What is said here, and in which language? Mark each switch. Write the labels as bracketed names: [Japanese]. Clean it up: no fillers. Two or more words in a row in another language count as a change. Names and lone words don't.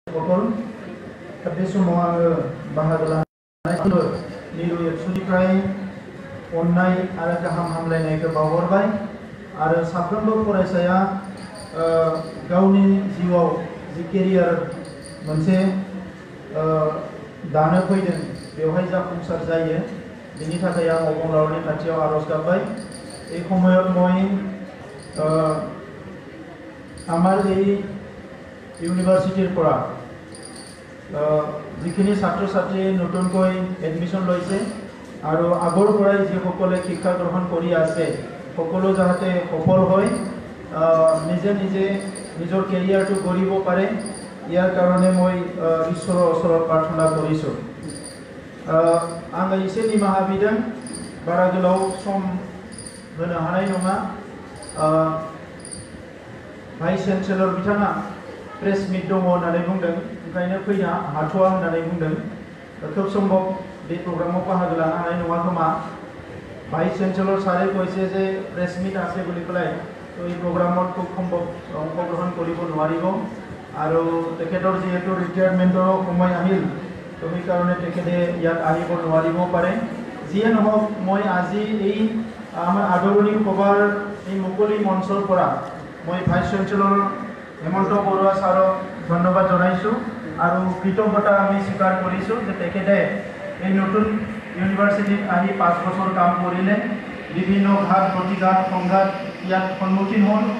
[Bodo] সকল बे समाव आङो बाहागो लानाय मिरु एबसुनिफ्राय अननाय आरो गाहाम हामलायनायखौ बावहरबाय आरो साफ्रोमबो फरायसाया गावनि जिउआव जि केरियार मोनसे दानो फैदों बेवहाय जाफुंसार जायो बिनि थाखाय आं अबंलावरनि खाथियाव आरज गाबबाय [Assamese] এই সময়ত মই আমাৰ এই ইউনিভাৰ্চিটিৰ পৰা যিখিনি ছাত্ৰ ছাত্ৰীয়ে নতুনকৈ এডমিশ্যন লৈছে আৰু আগৰ পৰাই যিসকলে শিক্ষা গ্ৰহণ কৰি আছে সকলো যাতে সফল হয় নিজে নিজে নিজৰ কেৰিয়াৰটো গঢ়িব পাৰে ইয়াৰ কাৰণে মই ঈশ্বৰৰ ওচৰত প্ৰাৰ্থনা কৰিছোঁ [Bodo] आङो एसे निमाहा बिदों बारा गोलाव सम होनो हानाय नङा भाइस चेन्सेलर बिथाङा प्रेस मिट दङ होननानै बुंदों ओंखायनो फैनो हाथ'आ होननानै बुंदों खोब सम्भव बे प्रग्रामाव बाहागो लानो हानाय नङा खोमा भाइस चेन्सेलर सारे [Assamese] কৈছে যে প্ৰেছ মিট আছে বুলি পেলাই তো এই প্ৰগ্ৰামত খুব সম্ভৱ অংশগ্ৰহণ কৰিব নোৱাৰিব আৰু তেখেতৰ যিহেতু ৰিটায়াৰমেণ্টৰ সময় আহিল তো সেইকাৰণে তেখেতে ইয়াত আহিব নোৱাৰিব পাৰে যিয়ে নহওক মই আজি এই আমাৰ আদৰণি সভাৰ এই মুকলি মঞ্চৰ পৰা মই ভাইচ চেঞ্চেলৰ হেমন্ত বৰুৱা ছাৰক ধন্যবাদ জনাইছোঁ আৰু কৃতজ্ঞতা আমি স্বীকাৰ কৰিছোঁ যে তেখেতে এই নতুন ইউনিভাৰ্চিটিত আহি 5 বছৰ কাম কৰিলে বিভিন্ন ঘাত প্ৰতিঘাত সংঘাত ইয়াত সন্মুখীন হ'ল